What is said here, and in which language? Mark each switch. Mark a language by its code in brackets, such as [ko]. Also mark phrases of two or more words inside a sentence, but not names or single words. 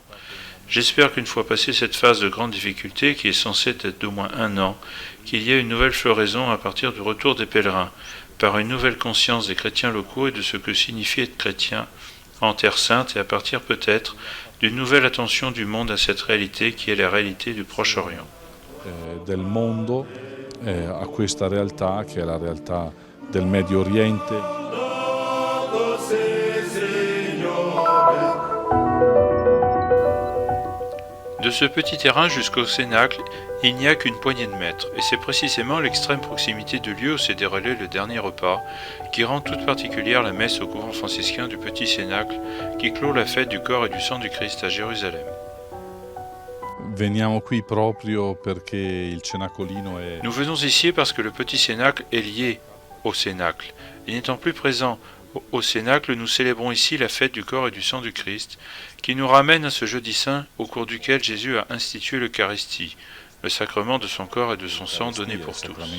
[fr] J'espère qu'une fois passée cette phase de grande difficulté, qui est censée être d'au moins 1 an, qu'il y ait une nouvelle floraison à partir du retour des pèlerins, par une nouvelle conscience des chrétiens locaux et de ce que signifie être chrétien en Terre Sainte, et à partir peut-être d'une nouvelle attention du monde à cette réalité qui est la réalité du Proche-Orient. [it] del mondo a questa realtà che è la realtà del Medio Oriente. [fr] De ce petit terrain jusqu'au Cénacle, il n'y a qu'une poignée de mètres, et c'est précisément l'extrême proximité du lieu où s'est déroulé le dernier repas qui rend toute particulière la messe au couvent franciscain du Petit Cénacle qui clôt la fête du corps et du sang du Christ à Jérusalem. [it] Veniamo qui proprio perché il cenacolino è... [fr] Nous venons ici parce que le Petit Cénacle est lié au Cénacle. Et n'étant plus présent au Cénacle, nous célébrons ici la fête du corps et du sang du Christ, qui nous ramène à ce jeudi saint au cours duquel Jésus a institué l'Eucharistie, le sacrement de son corps et de son sang donné pour tous.